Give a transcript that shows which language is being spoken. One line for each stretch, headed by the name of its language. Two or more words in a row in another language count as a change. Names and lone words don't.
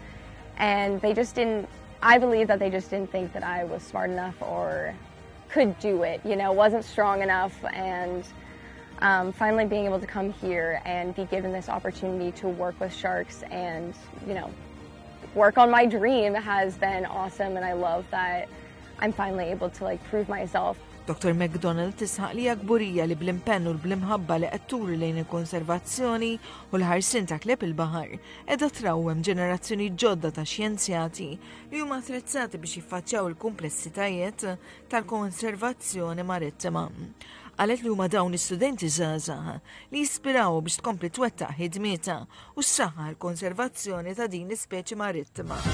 English: And they just didn't, I believe that they just didn't think that I was smart enough or could do it, you know, wasn't strong enough. And finally being able to come here and be given this opportunity to work with sharks and, you know, work on my dream has been awesome. And I love that I'm finally able to like prove myself.
Maltese: Dr. McDonald tisħaq li gburija li bl-impenn u bl-imħabba li qed turi lejn il-konservazzjoni u l-ħarsin ta' kleb il-baħar qiegħda trawwem ġenerazzjoni ġodda ta' xjenzjati li huma attrezzati biex jiffaċċjaw il-kumplessitajiet tal-konservazzjoni marittima. Qalet li huma dawn istudenti żgħażagħ li jispiraw biex tkompli twettaq ħidmietha u ssaħħa l-konservazzjoni ta' din l-ispeċi marittima.